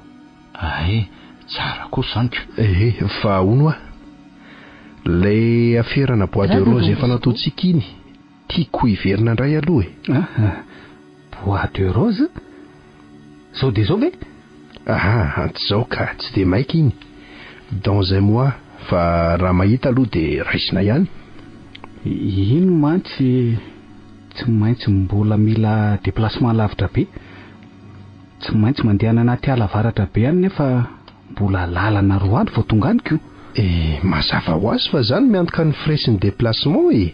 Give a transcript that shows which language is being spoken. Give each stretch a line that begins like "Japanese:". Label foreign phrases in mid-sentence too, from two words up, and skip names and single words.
Malagasy: Tsara kosa zaniko. Fa ono lay aferana
French: bois de rose
Malagasy: efa nataontsika iny, tiako hiverina indray aloha e.
French: Bois de rose?
Malagasy: Zao dia zao ve? Antzao ka tsy dia maika iny.
French: Dans un mois,
Malagasy: fa raha mahita aloha dia raisina ihany. Ino mantsy tsy maintsy mbola mila déplacement lavitra be. Tsy maintsy mandeha anaty ala avaratra be ihany nefa mbola lalana roa andro vao tonga aniko. Mazava ho azy fa zany miantoka ny frais sy ny déplacement e.